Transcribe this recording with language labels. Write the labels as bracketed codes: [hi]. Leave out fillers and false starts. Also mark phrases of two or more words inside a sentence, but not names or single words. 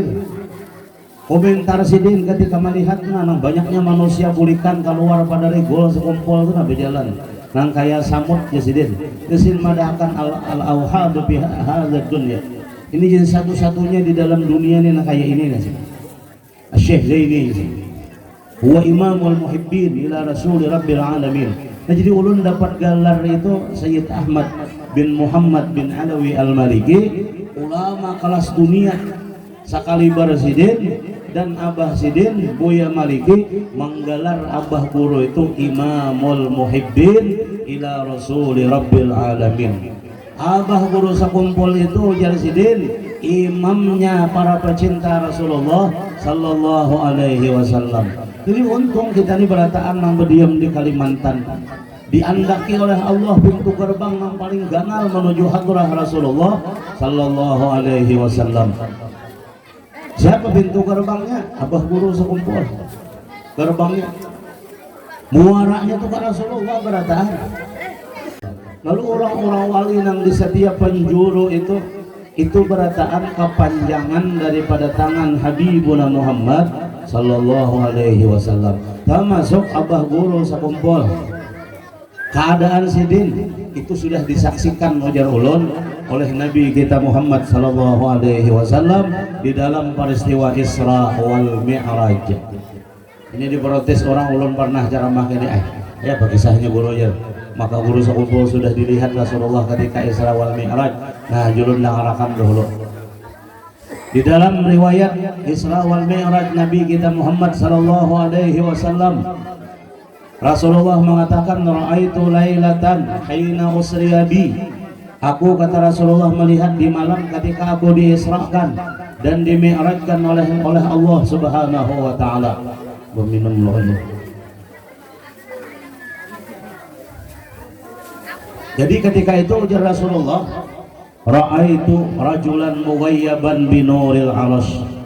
[bjn] Komentar sidin ketika melihat nang banyaknya manusia bulikan keluar pada regol sekumpul itu nabi jalan nang kaya samut ya sidin kesin madakan [ar] الأوحد بهذا الدنيا. [bjn] Ini jenis satu-satunya di dalam dunia ini nang kaya ini nasi Syekh Zaini [ar] هو إمام المحبين إلى رسول رب العالمين. [bjn] Nah jadi ulun dapat gelar itu Sayyid Ahmad bin Muhammad bin Alawi Al-Maliki, ulama kelas dunia sakalibar sidin dan Abah Sidin Buya Maliki menggelar Abah Guru itu [ar] إمام المحبين إلى رسول رب العالمين. [bjn] Abah Guru sekumpul itu ujar Sidin imamnya para pecinta Rasulullah [ar] صلى الله عليه وسلم. [bjn] Jadi untung kita ini berataan yang berdiam di Kalimantan. diandaki oleh Allah pintu gerbang yang paling ganal menuju hadrah Rasulullah [ar] صلى الله عليه وسلم. [bjn] Siapa pintu gerbangnya? Abah Guru sekumpul. Gerbangnya muaranya tuh ke Rasulullah berataan. Lalu orang-orang wali yang di setiap penjuru itu berataan kepanjangan daripada tangan Habibuna Muhammad [ar] صلى الله عليه وسلم. [bjn] Termasuk Abah Guru sekumpul. Keadaan sidin itu sudah disaksikan ujar ulun oleh Nabi kita Muhammad [ar] صلى الله عليه وسلم [bjn] di dalam peristiwa [ar] الإسراء والمعراج. [bjn] Ini diprotes orang, ulun pernah ceramah ini ya kisahnya guru ya. Maka guru sekumpul sudah dilihat Rasulullah ketika [ar] الإسراء والمعراج. [bjn] Nah, julun ngarahkan dulu. Di dalam riwayat [ar] الإسراء والمعراج [bjn] Nabi kita Muhammad [ar] صلى الله عليه وسلم, [bjn] Rasulullah mengatakan, [ar] رأيت ليلة حين أسري بي. [bjn] Aku, kata Rasulullah, melihat di malam ketika aku diisrakan dan dimi'rajkan oleh Allah [ar] سبحانه وتعالى. [bjn] Meminum loh ini. Jadi ketika itu ujar Rasulullah, [ar] رأيت رجلا مغيبا بنور العرش.